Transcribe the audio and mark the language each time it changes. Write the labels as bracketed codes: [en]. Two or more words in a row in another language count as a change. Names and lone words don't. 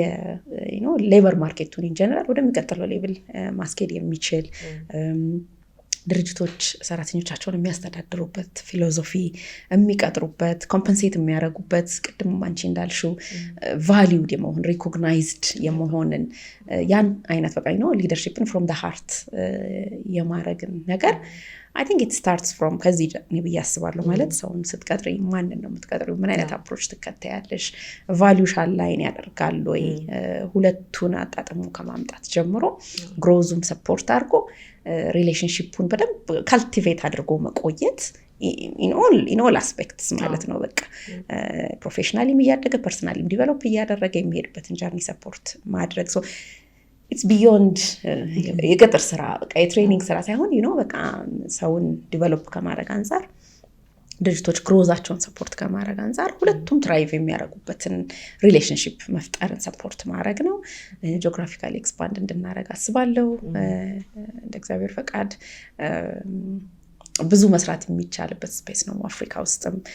[am] ሌበር ማርኬቱን [en] in general [am] ወደሚቀጥለው ሌቭል ማስኬድ የሚችል ድርጅቶች ሰራተኞቻቸውን የሚያስተዳድሩበት ፊሎሶፊ የሚቀጥሩበት ኮምፐንሴት የሚያደርጉበት ቅድም አንቺ እንዳልሽው ቫሊዩድ የመሆን ሪኮግናይዝድ የመሆንን ያን አይነት በቃ ነው ሊደርሺፕን [en] from the heart [am] የማድረግን ነገር [en] I think it starts from [am] ከዚህ ብዬ አስባለሁ። ማለት ሰውን ስትቀጥሪ ማንን ነው የምትቀጥሪው? ምን አይነት አፕሮች ትከተያለሽ? ቫሊዩሽ አላይን ያደርጋል ወይ? ሁለቱን አጣጥሞ ከማምጣት ጀምሮ ግሮዙም ሰፖርት አድርጎ ሪሌሽንሺፑን በደንብ ካልቲቬት አድርጎ መቆየት [en] in all aspects [am] ማለት ነው። በቃ ፕሮፌሽናሊም እያደገ ፐርሰናሊም ዲቨሎፕ እያደረገ የሚሄድበትን ጀርኒ ሰፖርት ማድረግ ሶ [en] it's beyond [am] የገጠር ስራ በቃ የትሬኒንግ ስራ ሳይሆን በቃ ሰውን ዲቨሎፕ ከማድረግ አንፃር ድርጅቶች ግሮዛቸውን ሰፖርት ከማድረግ አንፃር ሁለቱም ትራይቭ የሚያደርጉበትን ሪሌሽንሺፕ መፍጠርን ሰፖርት ማድረግ ነው። [en] geographically expand [am] እንድናደርግ አስባለሁ እንደ እግዚአብሔር ፈቃድ። ብዙ መስራት የሚቻልበት ስፔስ ነው አፍሪካ ውስጥም።